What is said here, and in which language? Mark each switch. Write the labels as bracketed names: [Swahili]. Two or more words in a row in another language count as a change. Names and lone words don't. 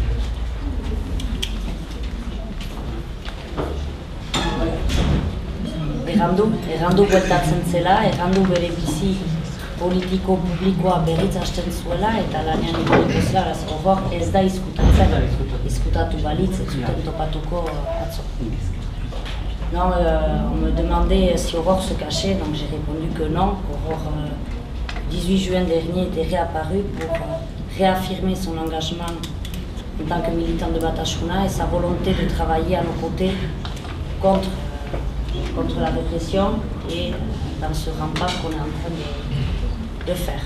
[Basque] Errandu bueltatzen zela, errandu bere bizi politiko publikoa berriz hasten zuela eta lanean egoniko zela, Aurore ez da izkutatzen, izkutatu balitz, ez zuten topatuko atzo. [French] Non, on me demandait si Aurore se cachait, donc j'ai répondu que non. Aurore, 18 juin dernier, était réapparue pour réaffirmer son engagement en tant que militant de Batasuna et sa volonté de travailler à nos côtés contre la répression et dans ce rempart qu'on est en train de faire.